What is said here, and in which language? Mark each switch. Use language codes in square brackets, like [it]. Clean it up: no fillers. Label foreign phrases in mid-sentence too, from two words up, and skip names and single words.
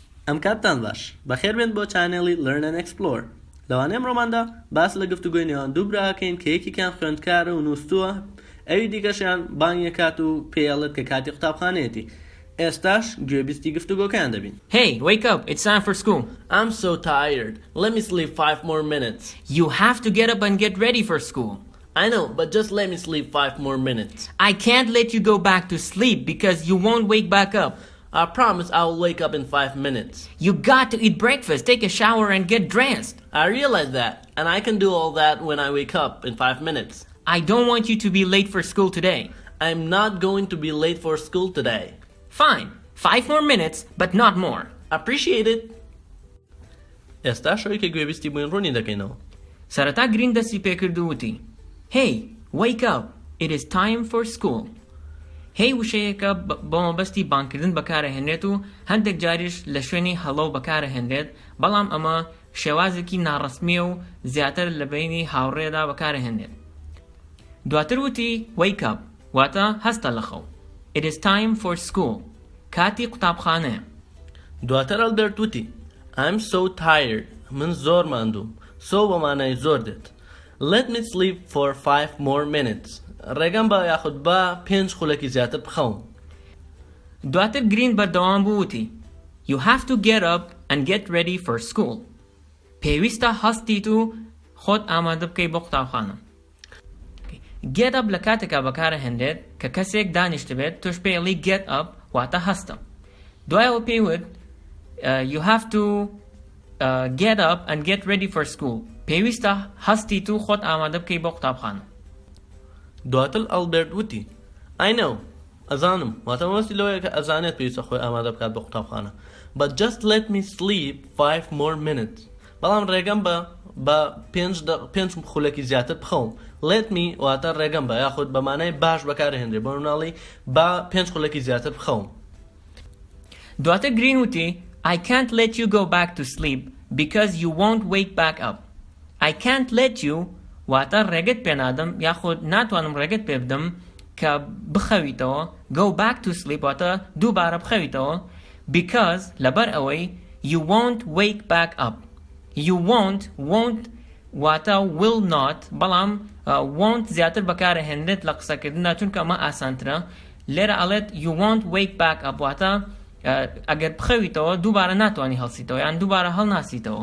[ckb] ئەم کاتتان باش بەخێربێن بۆ چانێڵی Learn&Explore. لەوانەیە ئەمڕۆماندا باس لە گفتوگۆی نێوان دوو براکەین کە یەکێکیان خوێندکارە و نووسووە، ئەوی دیکەشیان بانگێکات و پێڵێت کە کاتی قوتابخانەیەتی. ئێستاش گوێبیستی گفتوگۆکەیان دەبین. [en] Hey, wake up. It's time for school. I'm so tired. Let me sleep 5 more minutes. You have to get up and get ready for school. I know, but just let me sleep 5 more minutes. I can't let you go back to sleep because you won't wake back up. I promise I will wake up in 5 minutes. You got to eat breakfast, take a shower, and get dressed. I realize that, and I can do all that when I wake up in 5 minutes. I don't want you to be late for school today. I'm not going to be late for school today. Fine. 5 more minutes, but not more. Appreciate it. [ckb] ئێستا شەوەی کە گوێبیستی بووین ڕوونی دەکەینەوە. سەرەتا گرین دەستی پێکردووتی. [en] Hey, wake up. It is time for school. [ckb] Hey وشەیەکە بە مەبەستی بانکردن بەکارەهێنرێت و هەندێک جاریش لە شوێنی هەڵۆ بەکارەهێنرێت، بەڵام ئەمە شێوازێکی ناڕەسمیە و زیاتر لە بینی هاوڕێدا بەکارەهێنرێت. دواتر وتی [en] wake up [ckb] واتە هەستە لەخەو. [en] It is time for school. [ckb] کاتی قوتابخانەیە. دواتر ئەلبێرت وتی [en] I'm so tired. [ckb] من زۆر ماندووم. So بەمانای زۆر دێت. [en] Let me sleep for 5 more minutes. [ckb] ڕێگەم بە یاخود بە 5 خولەکی زیاتر بخەوم. دواتر گرین بەردەوام بوو وتی [en] You have to get up and get ready for school. [ckb] پێویستە هەستیت و خۆت ئامادە بکەی بۆ قوتابخانە. [en] Get up [ckb] لە کاتێکا بەکارەهێنرێت کە کەسێک دانیشت بێت تۆش پێڵی [en] get up [ckb] واتە هەستە. دوایەوە پێیوت [en] You have to get up and get ready for school. [ckb] پێویستە هەستیت و خۆت ئامادە بکەی بۆ قوتابخانە. دواتر ئەلبێرت وتی [en] I know. [ckb] ئەزانم واتە مەبەستی لەوەیە کە ئەزانێت پێویستە خۆی ئامادە بکات بۆ قوتابخانە. [en] But just let me sleep 5 more minutes. [ckb] بەڵام ڕێگەم بە 5 خولەکی زیاتر بخەوم. [en] Let me [ckb] واتە ڕێگەم بە یاخود بەمانای باش بەکارهێنرێت بۆ مناڵی بە 5 خولەکی زیاتر بخەوم. دواتر گرین وتی [en] I can't let you go back to sleep because you won't wake back up. I can't let you [ckb] واتە ڕێگەت پێ نادەم یاخود ناتوانم ڕێگەت پێ بدەم کە بخەویتەوە [en] go back to sleep [ckb] واتە دووبارە بخەویتەوە because لەبەر ئەوەی [en] you won't wake back up. You won't [ckb] واتە [en] will not [ckb] بەڵام won't زیاتر بەکارەهێنرێت لە قسەکردندا چونکە ئەمە ئاسانترە. لێرە ئەڵێت [en] you won't wake back up [ckb] واتە ئەگەر بخەویتەوە دووبارە ناتوانی هەڵسیتەوە یان دووبارە هەڵناسیتەوە.